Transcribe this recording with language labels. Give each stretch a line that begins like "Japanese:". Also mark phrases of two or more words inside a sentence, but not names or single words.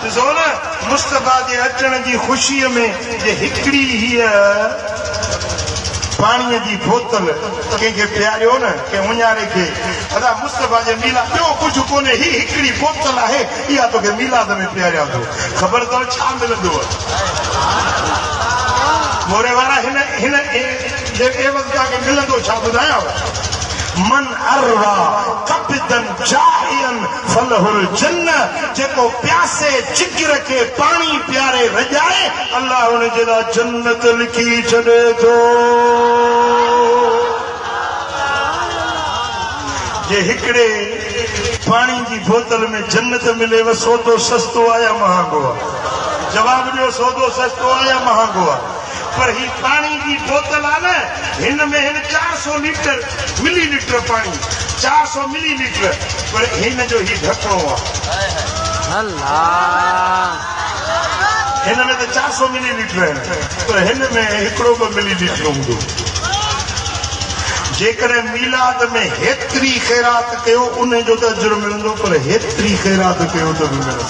Sindhi: ॾिसो न मुस्तफ़ा जे अचण जी ख़ुशीअ में जे हिकिड़ी हीअ पाणीअ जी बोतल कंहिंखे पीआरियो न कंहिं उञारे खे अदा मुस्तफ़ा जे मीला ॿियो कुझु कोन्हे ही हिकिड़ी बोतल आहे इहा तोखे मीलाद में पीआरियां थो ख़बर अथव छा मिलंदो मोरे वारा हिन हिन खे मिलंदो छा ॿुधायांव
Arabic: من أروى كبدا ظامئا
Sindhi: फलहुल जन्न जेको प्यासे जिगर खे पाणी प्यारे रजाए अल्लाह उन जे लाइ जन्नत लिखी छॾे थो जे हिकिड़े पाणी जी बोतल में जन्नत मिलेव सौदो सस्तो आहे या महांगो आहे जवाब ॾियो सौदो सस्तो आहे या महांगो आहे पर ही
Urdu: پانی کی بوتل
Sindhi: आहे न हिन में हिन 400 लीटर मिलीलीटर पानी 400 मिलीलीटर पर हिन जो ही ढकणो आहे हिन में त 400 मिलीलीटर आहिनि पर हिन में हिकिड़ो ॿ मिलीलीटर हूंदो जेकॾहिं मीलाद में हेतिरी ख़ैरात कयो उन जो त अजुर मिलंदो पर हेतिरी ख़ैरात कयो त बि मिलंदो